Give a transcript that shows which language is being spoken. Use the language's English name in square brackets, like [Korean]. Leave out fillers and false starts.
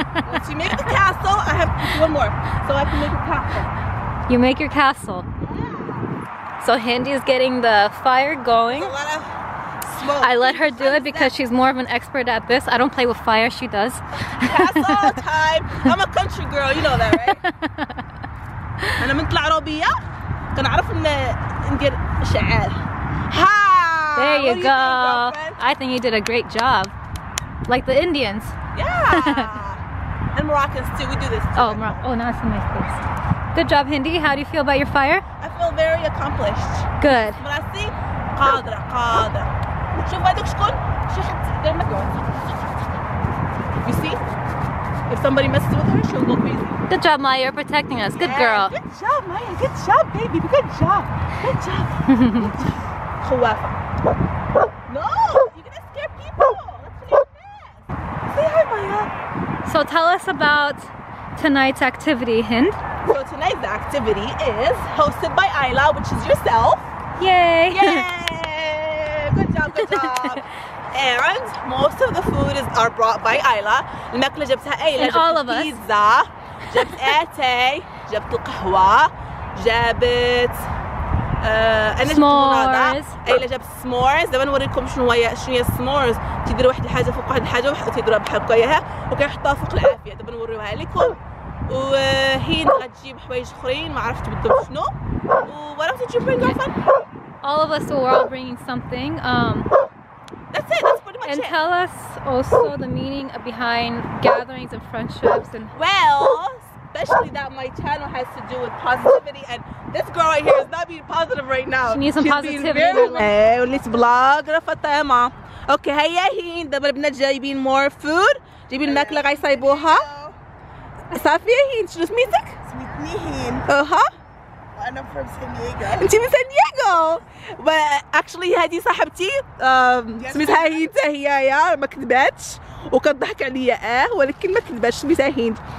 [English] Once you make the castle, I have to do one more, so I can make a castle. You make your castle. So Hindi is getting the fire going. There's a lot of smoke. I let her do it because she's more of an expert at this. I don't play with fire, she does. Castle time. I'm a country girl, you know that, right? [Arabic] أنا من العربية كنعرف ندير شعالة. [English] There you go. I think you did a great job. Like the Indians. Yeah. And Moroccans too. We do this too. Oh, Morocco. Oh, now it's in my face. Good job, Hindi. How do you feel about your fire? I feel very accomplished. Good. [Arabic] براسي قادرة. شوف هذوك شكون؟ شي حد قدامك. [English] You see? If somebody messes with her, she'll go crazy. Good job, Maya. You're protecting us. Good girl. Good job, Maya. Good job, baby. Good job. Good job. Good job. خوافة. No, you're gonna scare people. Let's finish this. Say hi, Maya. So tell us about tonight's activity, Hind. So tonight's activity is hosted by Ayla, which is yourself. Yay! Yay! Good job. And most of the food are brought by Ayla. [Arabic] الماكلة جبتها أيلا. [English] And all of us. [Arabic] بيتزا، جبت اتاي، جبت القهوة، جابت أنا جبت المناضة. أيلا جابت سمورز. دابا نوريكم شنو هي السمورز. تيديروا واحد الحاجة فوق واحد الحاجة وتيديروها بحال هكايا وكيحطوها فوق العافية. دابا نوريوها لكم. وهي غتجيب حوايج اخرين ما عرفت بالضبط شنو. [English] What else did you bring, girlfriend? all of us were all bringing something. That's it. That's pretty much And it. tell us also the meaning behind gatherings and friendships and. Well, especially that my channel has to do with positivity, and this girl right here is not being positive right now. She needs some She's positivity. being very... [Arabic] وليت بلاغرة فاطمة. اوكي هيا هين دابا البنات جايبين مور فود، جايبين الماكلة غيصايبوها. صافي هين شنو سميتك؟ سميتني هين. اها. أنا [English] from [Arabic] ساندياغو. انتي من ساندياغو. اكشلي هذه صاحبتي سميتها هند حتى هي ما كذباتش وكتضحك عليا ولكن ما كذباتش سميتها هند.